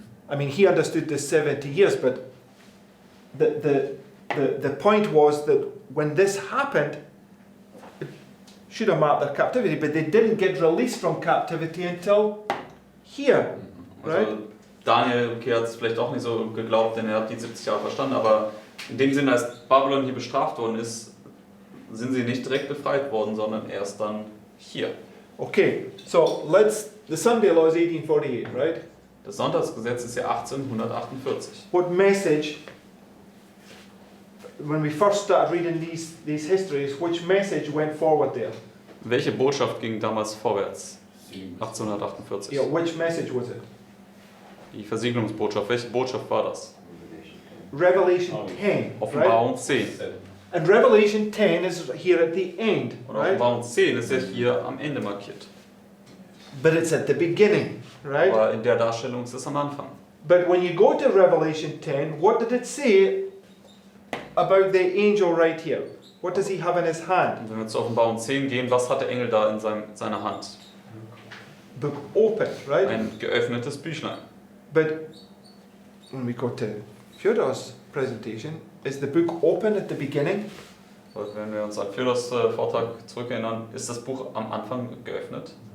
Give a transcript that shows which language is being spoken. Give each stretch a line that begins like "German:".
English: I mean, he understood the 70 years, but the the point was that when this happened, it should have marked their captivity, but they didn't get released from captivity until here, right?
German: Also Daniel hat es vielleicht auch nicht so geglaubt, denn er hat die 70 Jahre verstanden, aber in dem Sinne, als Babylon hier bestraft worden ist, sind sie nicht direkt befreit worden, sondern erst dann hier.
English: Okay, so the Sunday law is 1848, right?
German: Das Sonntagsgesetz ist ja 1848.
English: What message, when we first started reading these histories, which message went forward there?
German: Welche Botschaft ging damals vorwärts?
English: 1848. Yeah, which message was it?
German: Die Versiegelungsbotschaft. Welche Botschaft war das?
English: Revelation 10, right?
German: Offenbarung 10.
English: And Revelation 10 is here at the end,
German: Und
English: right?
German: Offenbarung 10 ist ja hier am Ende markiert.
English: But it's at the beginning, right?
German: Aber in der Darstellung ist es am Anfang.
English: But when you go to Revelation 10, what did it say about the angel right here? What does he have in his hand?
German: Und wenn wir zur Offenbarung 10 gehen, was hat der Engel da in seiner Hand?
English: Book open, right?
German: Ein geöffnetes Büchlein.
English: But when we go to Fyodor's presentation, is the book open at the beginning?
German: Und wenn wir uns an Fyodors Vortrag zurückerinnern, ist das Buch am Anfang geöffnet?